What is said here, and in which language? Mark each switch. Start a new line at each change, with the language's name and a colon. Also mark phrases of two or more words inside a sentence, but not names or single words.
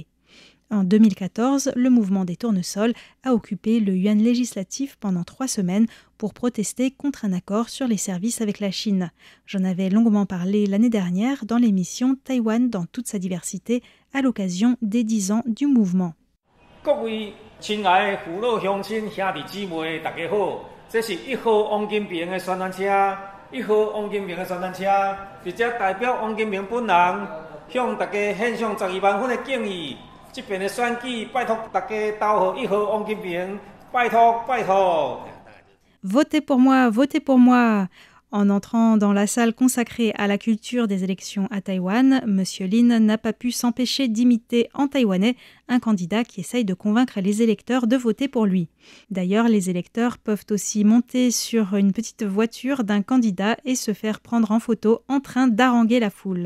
French: En 2014, le mouvement des tournesols a occupé le yuan législatif pendant 3 semaines pour protester contre un accord sur les services avec la Chine. J'en avais longuement parlé l'année dernière dans l'émission Taïwan dans toute sa diversité à l'occasion des 10 ans du mouvement.
Chinese: 各位亲爱的父老乡亲、兄弟姊妹，大家好，这是1号王金平的宣传车，1号王金平的宣传车，直接代表王金平本人，向大家献上12万分的敬意。这边的选举，拜托大家投给1号王金平，拜托拜托。
French: Votez pour moi, votez pour moi. En entrant dans la salle consacrée à la culture des élections à Taïwan, M. Lin n'a pas pu s'empêcher d'imiter en taïwanais un candidat qui essaye de convaincre les électeurs de voter pour lui. D'ailleurs, les électeurs peuvent aussi monter sur une petite voiture d'un candidat et se faire prendre en photo en train d'haranguer la foule.